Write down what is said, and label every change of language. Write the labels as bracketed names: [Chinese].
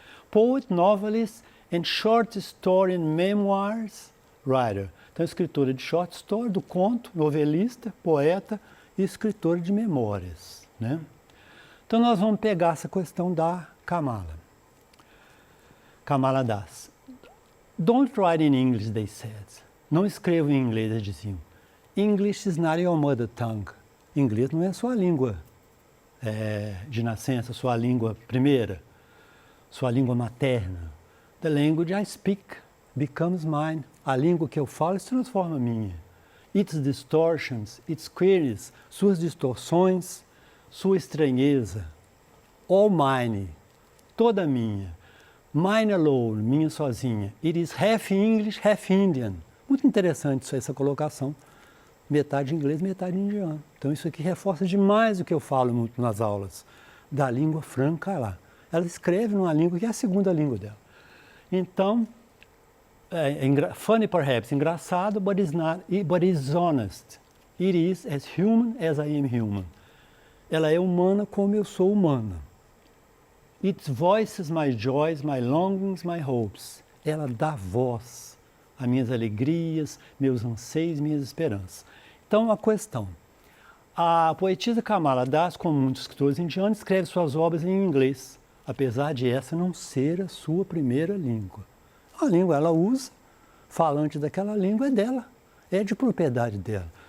[English] Poet, novelist and short story and memoirs writer. [Portuguese] Então, escritora de short story, do conto, novelista, poeta e escritora de memórias, né? Então, nós vamos pegar essa questão da Kamala. Kamala Das. [English] Don't write in English, they said. [Portuguese] Não escreva em inglês, eles diziam. [English] English is not your mother tongue. [Portuguese] Inglês não é a sua língua de nascença, sua língua primeira, sua língua materna. [English] The language I speak becomes mine. [Portuguese] A língua que eu falo se transforma minha. [English] Its distortions, its queries, [Portuguese] suas distorções, sua estranheza. [English] All mine, [Portuguese] toda minha. [English] Mine alone, [Portuguese] minha sozinha. [English] It is half English, half Indian. [Portuguese] Muito interessante essa colocação. Metade inglês, metade indiano. Então isso aqui reforça demais o que eu falo muito nas aulas. Da língua franca lá. Ela escreve numa língua que é a segunda língua dela. Então, [English] funny perhaps, [Portuguese] engraçado, [English] but is honest. It is as human as I am human. [Portuguese] Ela é humana como eu sou humana. [English] It voices my joys, my longings, my hopes. [Portuguese] Ela dá voz a minhas alegrias, meus anseios, minhas esperanças. Então, a questão. A poetisa Kamala Das, como muitos escritores indianos, escreve suas obras em inglês, apesar de essa não ser a sua primeira língua. A língua ela usa, falante daquela língua é dela, é de propriedade dela.